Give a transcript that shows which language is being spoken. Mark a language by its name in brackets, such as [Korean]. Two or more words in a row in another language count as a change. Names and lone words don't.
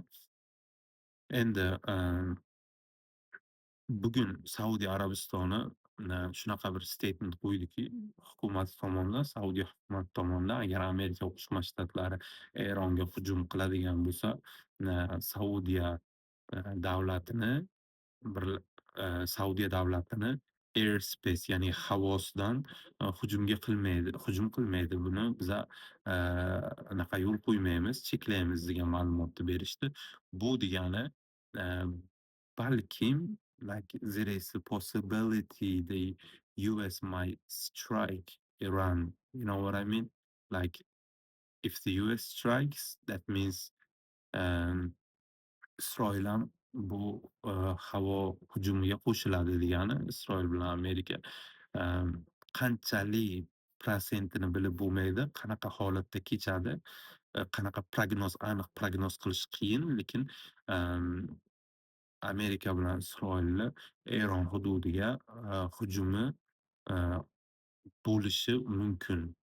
[Uzbek] Endi, bugun Saudiya Arabistoni, shunaqa bir statement qo'ydiki, hukumat tomonidan, Saudiya hukumati tomonidan, agar Amerika Qo'shma Shtatlari Eronga hujum qiladigan bo'lsa, Saudiya, davlatini bir Saudiya davlatini airspace, ya'ni havosidan, hujum qilmaydi. Buni biza, anaqa yo'l qo'ymaymiz, cheklaymiz degan ma'lumotni berishdi. Bu degani, eee, balkim, [English] like, there is a possibility the US might strike Iran. You know what I mean? Like, if the US strikes, that means, [Uzbek] um, Isroil ham bu, havo hujumiga qo'shiladi degani. Isroil bilan Amerika, emm, qanchalik protsentini bilib bo'lmaydi, qanaqa holatda kechadi, aniq prognoz qilish qiyin, lekin, emm, Amerika bilan Isroilni Eron hududiga, hujumi, eee, bo'lishi mumkin.